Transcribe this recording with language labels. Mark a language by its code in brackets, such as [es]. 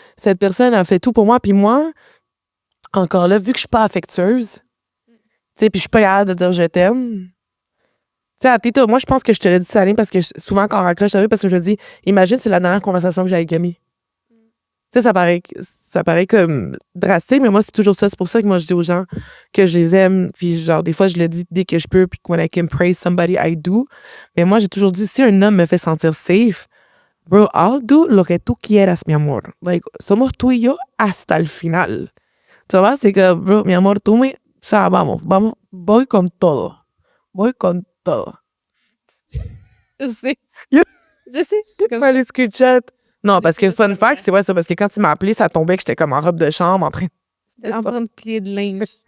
[fr] Cette personne, elle fait tout pour moi. Puis moi, encore là, vu que je suis pas affectueuse, tu sais, puis je suis pas capable de dire je t'aime. Tu sais, Tito, moi, je pense que je te l'ai dit salé parce que souvent, quand on raccroche avec, parce que je me dis, imagine, c'est la dernière conversation que j'ai avec Camille. Tu sais, ça paraît comme drastique, mais moi, c'est toujours ça. C'est pour ça que moi, je dis aux gens que je les aime. Puis, genre, des fois, je le dis dès que je peux. [en] Puis, when I can praise somebody, I do. [fr] Mais moi, j'ai toujours dit, si un homme me fait sentir safe, bro, [en] I'll do [es] lo que tú quieras, mi amor. Like, somos tú y yo hasta el final. [fr] Tu vois, c'est que, bro, [es] mi amor, tú me... [fr] Ça, [es] vamos, voy con todo. Voy con todo. [fr] Je sais. [en] Yeah. [fr] Je sais. Comme Pas les screenshots. Non, parce que fun fact, c'est ouais, ça, parce que quand tu m'as appelé, ça tombait que j'étais comme en robe de chambre en train. c'était en train de plier de linge.